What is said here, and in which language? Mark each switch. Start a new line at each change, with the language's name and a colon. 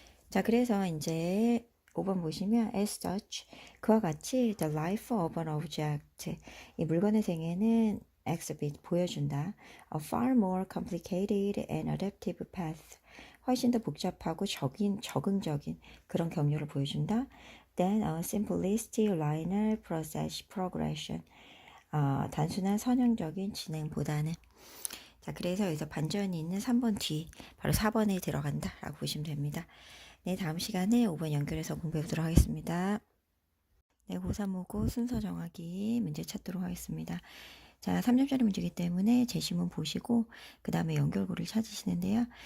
Korean: 자, 그래서 이제 5번 보시면
English: as such,
Korean: 그와 같이
English: the life of an object,
Korean: 이 물건의 생애는
English: exhibit,
Korean: 보여준다.
English: a far more complicated and adaptive path,
Korean: 훨씬 더 복잡하고 적응적인 그런 경로를 보여준다.
English: than a simplistic linear process progression,
Korean: 단순한 선형적인 진행보다는. 자, 그래서 여기서 반전이 있는 3번 뒤, 바로 4번에 들어간다 라고 보시면 됩니다. 네, 다음 시간에 5번 연결해서 공부해 보도록 하겠습니다. 네, 고3모고 순서 정하기 문제 찾도록 하겠습니다. 자, 3점짜리 문제이기 때문에 제시문 보시고 그 다음에 연결고를 찾으시는데요.